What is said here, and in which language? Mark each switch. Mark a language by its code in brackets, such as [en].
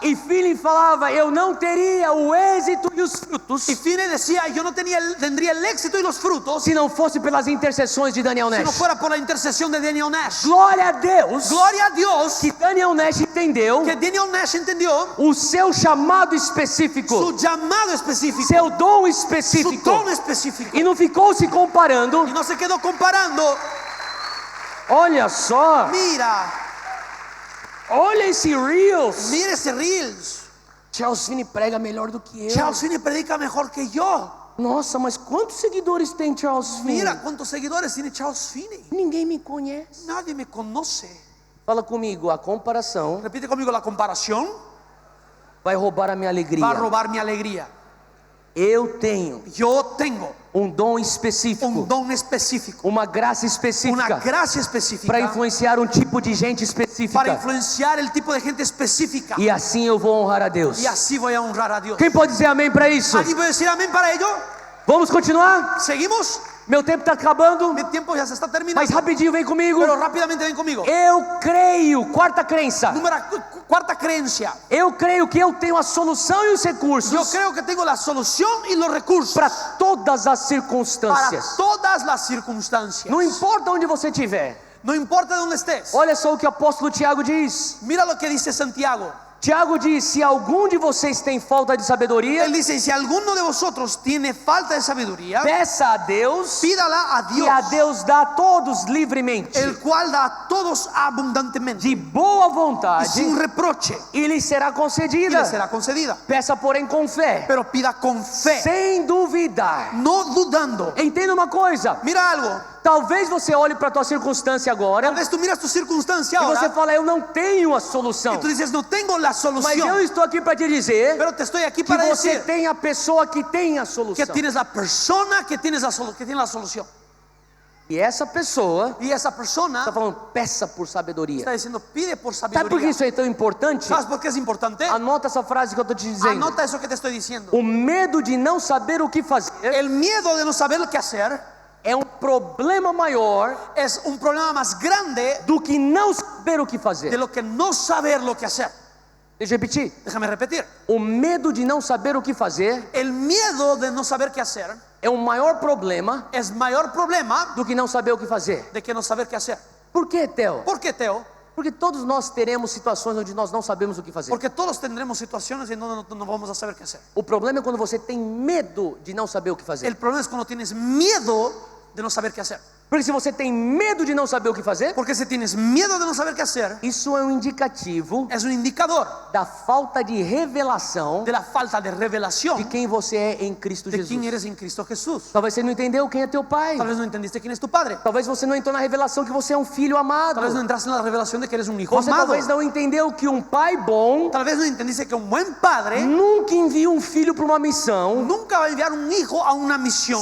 [pt] E Finney falava: eu não teria o êxito e os frutos [es] Y Finney decía, yo no tendría el éxito y los frutos [pt] se não fosse pelas intercessões de Daniel [es] si no [pt] Nash. [es] fuera por la intercesión de Daniel Nash. [pt] Glória a Deus [es] Gloria a Dios [pt] que Daniel Nash entendeu [es] que Daniel Nash entendió [pt] o seu chamado específico, [es] su llamado específico, [pt] seu dom [es] su [pt] específico, [es] don específico. [pt] e não ficou se comparando. [es] Y no se quedó comparando. [pt] Olha só, [es] Mira [pt] esse Reels. [es] ese Reels. [pt] Charles Finney prega melhor do que eu. [es] Charles Finney predica mejor que yo. [pt] Nossa, mas quantos seguidores tem Charles Finney? [es] Mira cuántos seguidores tiene Charles Finney. [pt] Ninguém me conhece. [es] Nadie me conoce. [pt] Fala comigo, a comparação [es] Repite conmigo, la comparación [pt] vai roubar a minha alegria. [es] va a robar mi alegría. [pt] Eu tenho [es] Yo tengo [pt] um dom específico, [es] un don específico, [pt] uma graça [es] una [pt] específica [es] gracia específica [pt] para influenciar um tipo de gente [es] para [pt] específica. [es] influenciar el tipo de gente específica. [pt] E assim eu vou honrar a Deus. [es] Y así voy a honrar a Dios. [pt] Quem pode dizer amém para isso? [es] ¿Alguien puede decir amén para ello? [pt] Vamos continuar? [es] ¿Seguimos? [pt] Meu tempo está acabando, [es] Mi tiempo ya se está terminando. [pt] mas rapidinho vem comigo. [es] Pero rápidamente ven conmigo. [pt] Eu creio, quarta crença. [es] Cuarta creencia. [pt] Eu creio que eu tenho a solução e os [es] Yo [pt] recursos [es] creo que tengo la solución y los recursos [pt] para todas as [es] para [pt] circunstâncias. [es] todas las circunstancias. [pt] Não importa onde você estiver. [es] No importa dónde estés. [pt] Olha só o que o apóstolo Tiago diz. [es] Mira lo que dice Santiago. [pt] Tiago diz: se algum de vocês tem falta de sabedoria, [es] Él dice, si alguno de vosotros tiene falta de sabiduría, [pt] peça a Deus, [es] pídala a [pt] e [es] Dios, [pt] a Deus dá a todos livremente, [es] el cual da a todos abundantemente, [pt] de boa [es] y [pt] vontade, [es] sin reproche, [pt] e lhe será [es] y [pt] concedida. [es] le será concedida. [pt] Peça, porém, com fé, [es] Pero pida con fe, [pt] sem duvidar. [es] no dudando. [pt] Entenda uma coisa: [es] Mira algo, [pt] talvez você olhe para a tua circunstância agora [es] tal vez tú miras tu circunstancia [pt] e você [es] ahora [pt] fala: eu não tenho a solução. [es] y tú dices, no tengo la [pt] Mas eu [es] solución, [pt] estou aqui para te dizer [es] pero te estoy aquí [pt] que [es] para [pt] você [es] decir [pt] tem a pessoa que tem a [es] que [pt] solução. [es] tienes la persona que tiene la solución. [pt] E essa pessoa [es] Y esa [pt] está [es] persona [pt] falando: peça por sabedoria. [es] está diciendo, pide por [pt] Sabe por que [es] sabiduría. [pt] isso é tão importante? [es] ¿Sabes por qué es importante? [pt] Anota essa frase que eu estou te dizendo. [es] Anota eso que te estoy diciendo. [pt] O medo de não saber o que fazer [es] El miedo de no saber lo que hacer [pt] é um problema maior [es] es un problema más grande [pt] do que não saber o que [es] de [pt] fazer. [es] lo que no saber lo que hacer. [pt] Deixa eu repetir. [es] Déjame repetir. [pt] O medo de não saber o que fazer [es] El miedo de no saber qué hacer [pt] é um maior problema [es] es mayor problema [pt] do que não saber o que fazer. [es] de que no saber qué hacer. [pt] Por quê, Theo? [es] ¿Por qué, Teo? [pt] Porque todos nós teremos situações onde nós não sabemos o que fazer. [es] Porque todos tendremos situaciones en donde no vamos a saber qué hacer. [pt] O problema é quando você tem medo de não saber o que fazer. [es] El problema es cuando tienes miedo de no saber qué hacer. [pt] Porque se você tem medo de não saber o que fazer, [es] Porque si tienes miedo de no saber qué hacer, [pt] isso é um indicativo [es] es un indicador [pt] da falta de revelação [es] de la falta de revelación [pt] de quem você é em Cristo [es] de quién [pt] Jesus. [es] eres en Cristo Jesús. [pt] Talvez você não entendeu quem é teu pai. [es] Tal vez no entendiste quién es tu padre. [pt] Talvez você não entrou na revelação que você é um filho amado. [es] Tal vez no entraste en la revelación de que eres un hijo [pt] Você [es] amado. [pt] talvez não entendeu que um pai bom [es] Tal vez no entendiste que un buen padre [pt] nunca envia um filho para uma missão [es] nunca va a enviar un hijo a una misión